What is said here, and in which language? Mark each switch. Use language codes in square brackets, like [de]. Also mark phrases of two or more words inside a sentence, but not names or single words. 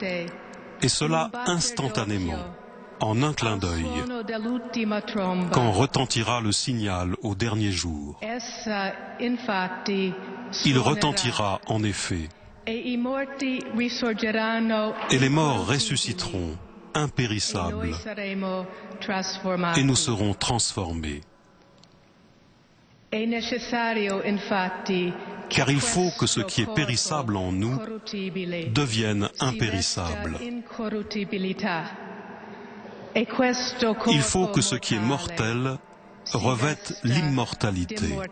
[fr] et cela [it] in un batter [fr] instantanément, [it] d'occhio, [fr] en un clin [it] al [fr] d'œil, [it] suono dell'ultima tromba. [fr] quand retentira le signal au dernier jour. [it] Essa infatti Il suonerà, [fr] retentira en effet, [it] e i morti risorgeranno [fr] et les morts [it] incorruttibili, [fr] ressusciteront, [it] e [fr] impérissables, [it] noi saremo trasformati. [fr] et nous serons transformés. [it] È necessario, infatti, [fr] Car il faut que ce qui est périssable en nous devienne impérissable. Il faut que ce qui est mortel revête l'immortalité.